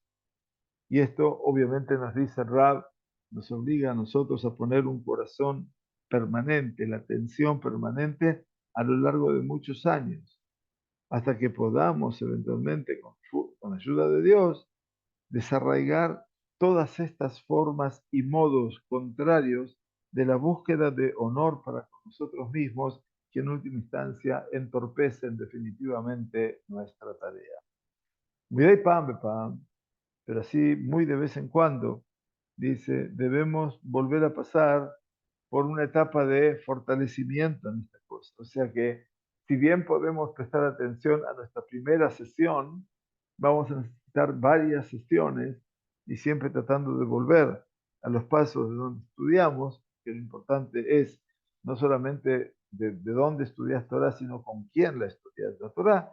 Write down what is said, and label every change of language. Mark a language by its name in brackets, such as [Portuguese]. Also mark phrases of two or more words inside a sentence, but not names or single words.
[Spanish] Y esto obviamente nos dice Rab, nos obliga a nosotros a poner un corazón permanente, la atención permanente a lo largo de muchos años, hasta que podamos eventualmente, con ayuda de Dios, desarraigar todas estas formas y modos contrarios de la búsqueda de honor para con nosotros mismos, que en última instancia entorpecen definitivamente nuestra tarea. [Hebrew] מפעם בפעם, [Spanish] pero así muy de vez en cuando, dice, debemos volver a pasar por una etapa de fortalecimiento en esta cosa. O sea que, si bien podemos prestar atención a nuestra primera sesión, vamos a necesitar varias sesiones y siempre tratando de volver a los pasos de donde estudiamos, que lo importante es no solamente de dónde estudias Torah, sino con quién la estudias la Torah.